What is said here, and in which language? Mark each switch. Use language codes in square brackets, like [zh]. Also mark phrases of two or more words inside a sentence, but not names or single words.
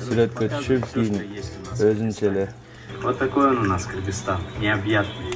[ky] Сүрөткө түшүп, кийин өзүнчө эле. [ru] Вот такой он у нас Кыргызстан, необъятный.